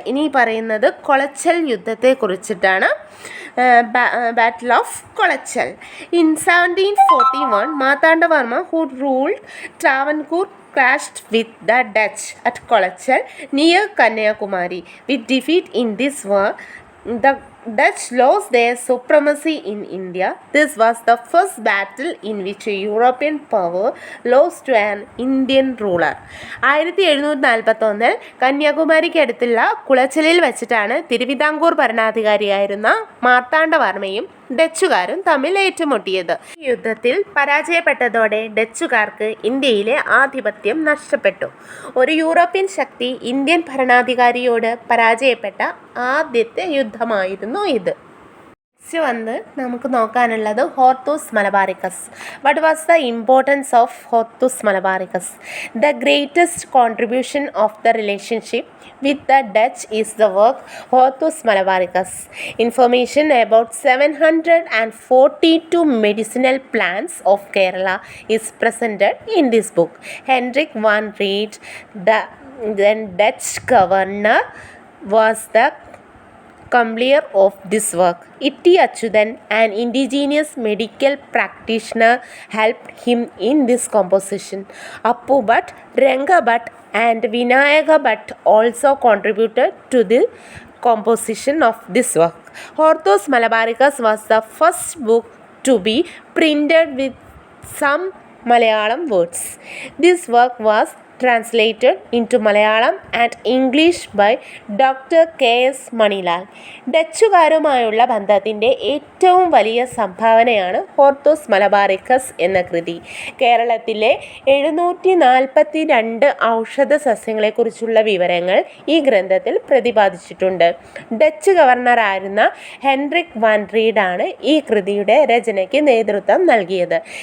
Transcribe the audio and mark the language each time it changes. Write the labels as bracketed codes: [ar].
[ml] ഇനി പറയുന്നത് കൊളച്ചൽ യുദ്ധത്തെ കുറിച്ചിട്ടാണ്. [en] Battle of Kolachal. In 1741 Marthanda Varma who ruled Travancore clashed with the Dutch at Kolachal near Kanyakumari. With defeat in this war, the Dutch lost their supremacy in India. This was the first battle in which a European power lost to an Indian ruler. [ml] 1741 കന്യാകുമാരിക്ക് അടുത്തുള്ള കുളച്ചലിൽ വെച്ചിട്ടാണ് തിരുവിതാംകൂർ ഭരണാധികാരിയായിരുന്ന മാർത്താണ്ഡവർമ്മയും ഡച്ചുകാരും തമ്മിൽ ഏറ്റുമുട്ടിയത്. ഈ യുദ്ധത്തിൽ പരാജയപ്പെട്ടതോടെ ഡച്ചുകാർക്ക് ഇന്ത്യയിലെ ആധിപത്യം നഷ്ടപ്പെട്ടു. ഒരു European ശക്തി Indian ഭരണാധികാരിയോട് പരാജയപ്പെട്ട ആദ്യത്തെ യുദ്ധമായിരുന്നു ഇത്. വന്ന് നമുക്ക് നോക്കാനുള്ളത് Hortus Malabaricus. [en] What was the importance of Hortus Malabaricus? The greatest contribution of the relationship with the Dutch is the work Hortus Malabaricus. Information about 742 medicinal plants of Kerala is presented in this book. Hendrik van Rheede, then Dutch governor, was the completer of this work. Itti Achyuthan, an indigenous medical practitioner, helped him in this composition. Appu Bhatt, Ranga Bhatt and Vinayaka Bhatt also contributed to the composition of this work. Horthos Malabaricus was the first book to be printed with some Malayalam words. This work was translated into Malayalam and English by Dr. K.S. Manilal. [ml] ഡച്ചുകാരുമായുള്ള ബന്ധത്തിൻ്റെ ഏറ്റവും വലിയ സംഭാവനയാണ് Hortus Malabaricus എന്ന കൃതി. കേരളത്തിലെ 742 ഔഷധ സസ്യങ്ങളെക്കുറിച്ചുള്ള വിവരങ്ങൾ ഈ ഗ്രന്ഥത്തിൽ പ്രതിപാദിച്ചിട്ടുണ്ട്. ഡച്ച് ഗവർണറായിരുന്ന ഹെൻറിക് വാൻ റീഡാണ് ഈ കൃതിയുടെ രചനയ്ക്ക് നേതൃത്വം നൽകിയത്.